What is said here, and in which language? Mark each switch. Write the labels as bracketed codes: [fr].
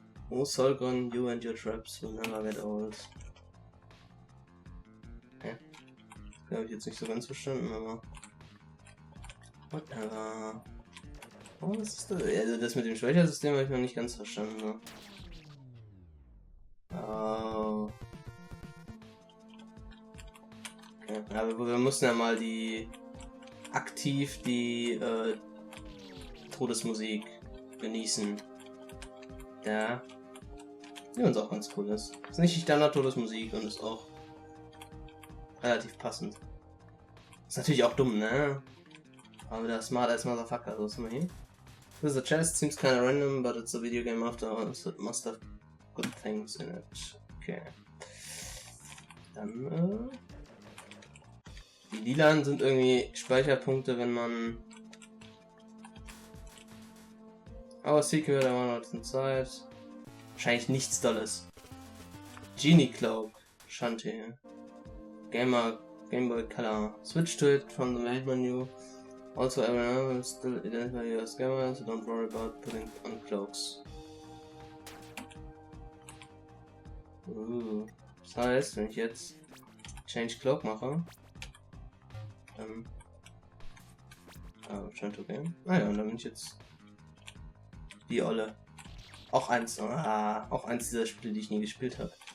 [en] Oh, Solgon, you and your traps will never get old. Hä? [de] Das habe ich jetzt nicht so ganz verstanden, aber... Whatever. Oh, was ist das? Also das mit dem Speichersystem habe ich noch nicht ganz verstanden. Ne? Oh. Okay. Aber wir mussten ja mal aktiv die Todesmusik genießen. Ja. Die uns auch ganz cool ist. Ist nicht die Standard-Todesmusik und ist auch relativ passend. Ist natürlich auch dumm, ne? Aber wieder [en] smart as motherfucker. [de] So, was haben wir hier? [en] This is a chest, seems kinda random, but it's a video game after all, so it must have good things in it. Okay. [de] Dann, die lilanen sind irgendwie Speicherpunkte, wenn man... [en] Oh, Secret, I want what's inside. [de] Wahrscheinlich nichts Dolles. [en] Genie Cloak. Shanty. Game Boy Color. Switch to it from the main menu. Also, everyone will still identify you as gamer, so don't worry about putting on cloaks. [de] Das heißt, wenn ich jetzt Change Cloak mache, dann... [en] Return to Game. [de] Ah ja, und dann bin ich jetzt die Olle. Auch eins dieser Spiele, die ich nie gespielt habe.